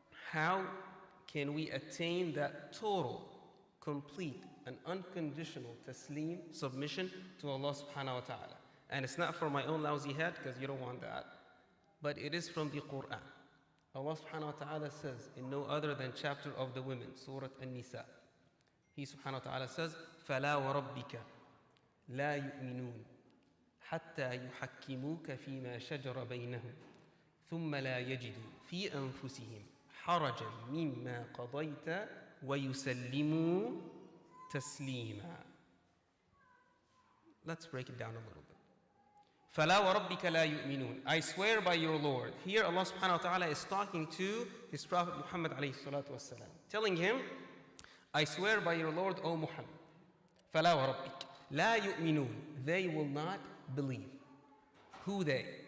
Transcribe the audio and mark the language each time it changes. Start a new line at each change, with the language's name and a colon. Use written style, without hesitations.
English: How can we attain that total, complete, and unconditional taslim, submission to Allah subhanahu wa ta'ala? And it's not from my own lousy head, because you don't want that, but it is from the Quran. Allah subhanahu wa ta'ala says in no other than chapter of the women, Surah An-Nisa.
Arabic: He subhanahu wa ta'ala says, فَلَا وَرَبِّكَ لَا يُؤْمِنُونَ حَتَّى يُحَكِّمُوكَ فِي مَا شَجَرَ بَيْنَهُمْ ثُمَّ لَا يَجِدُوا فِي أَنفُسِهِمْ حَرَجًا مِمَّا قَضَيْتَ وَيُسَلِّمُوا تَسْلِيمًا.
English: Let's break it down a little bit.
Arabic: فَلَا وَرَبِّكَ لَا يُؤْمِنُونَ.
English: I swear by your Lord. Here Allah subhanahu wa ta'ala is talking to His Prophet Muhammad alayhi salatu wasalam, telling him, I swear by your Lord, O Muhammad.
Arabic: فَلَا وَرَبِّكَ لَا يُؤْمِنُونَ.
English: They will not believe. Who they?